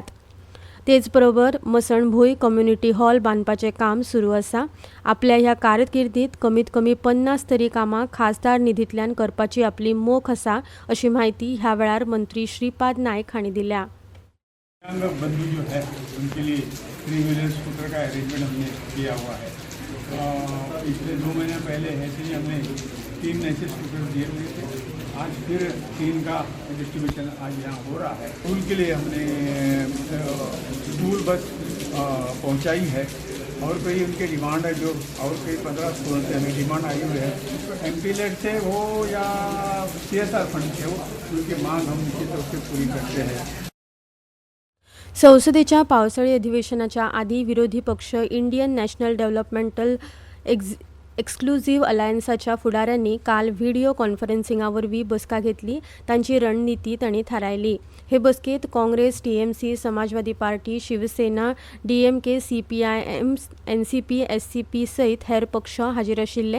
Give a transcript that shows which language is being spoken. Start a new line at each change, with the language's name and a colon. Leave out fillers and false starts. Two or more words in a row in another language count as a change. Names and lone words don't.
Konkani: तेच बरोबर मसणभूंय
English: community hall
Konkani: बांदपाचें काम सुरू आसा. आपल्या ह्या कारकिर्दीत कमीत कमी 50 तरी कामां खासदार निधींतल्यान करपाची आपली मोख आसा अशी माहिती ह्या वेळार मंत्री श्रीपाद नाईक हांणी दिल्या.
Hindi: दिव्यांग बंधु जो है उनके लिए
English: 3 wheeler scooter
Hindi: का अरेंजमेंट हमने किया हुआ है. पिछले 2 महीने पहले ऐसे ही हमने 3 ऐसे स्कूटर दिए हुए थे. आज फिर 3 का डिस्ट्रीब्यूशन आज यहाँ हो रहा है. स्कूल के लिए हमने
English: school bus
Hindi: पहुँचाई है और कोई उनके डिमांड है जो और कोई 15 स्कूल से हमें डिमांड आई हुई है. MP-लेट से हो या CSR फंड से हो, उनकी मांग हम निश्चित रूप से पूरी करते हैं.
Konkani: संसदेच्या पावसाळी अधिवेशनाच्या आधी विरोधी पक्ष इंडियन नॅशनल डेव्हलपमेंटल एक्सक्लुझिव्ह अलायन्साच्या फुडाऱ्यांनी काल व्हिडिओ कॉन्फरन्सिंगावरवीं बसका घेतली. तांची रणनीती तांणी थारायली. हे बसकेत काँग्रेस, TMC, समाजवादी पार्टी, शिवसेना, DMK, CPIM, NCP, SCP सयत हेर पक्ष हाजीर आशिल्ले.